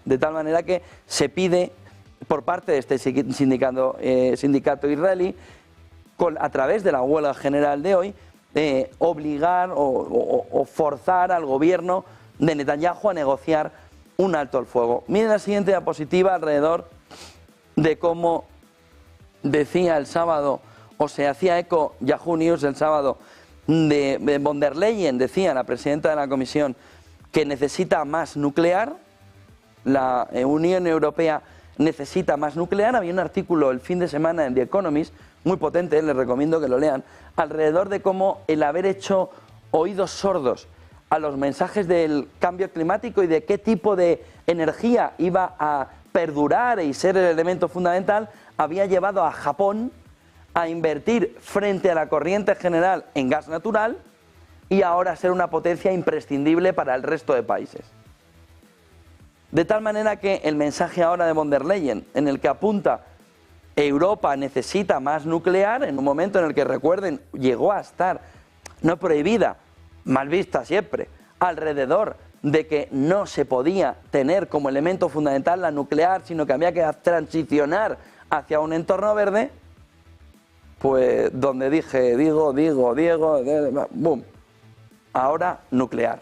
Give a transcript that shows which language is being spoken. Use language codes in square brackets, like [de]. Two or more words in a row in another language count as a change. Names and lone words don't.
[es] De tal manera que se pide por parte de este sindicato israelí, a través de la huelga general de hoy, obligar o forzar al gobierno de Netanyahu a negociar un alto el fuego. Miren la siguiente diapositiva alrededor de cómo decía el sábado, o se hacía eco Yahoo News el sábado, de von der Leyen, decía la presidenta de la Comisión, que necesita más nuclear, la Unión Europea necesita más nuclear. Había un artículo el fin de semana en The Economist, muy potente, les recomiendo que lo lean, alrededor de cómo el haber hecho oídos sordos a los mensajes del cambio climático y de qué tipo de energía iba a perdurar y ser el elemento fundamental, había llevado a Japón a invertir frente a la corriente general en gas natural y ahora ser una potencia imprescindible para el resto de países. De tal manera que el mensaje ahora de von der Leyen, en el que apunta Europa necesita más nuclear, en un momento en el que, recuerden, llegó a estar, no prohibida, mal vista siempre, alrededor de que no se podía tener como elemento fundamental la nuclear, sino que había que transicionar hacia un entorno verde, pues donde dije, Diego, boom, ahora nuclear.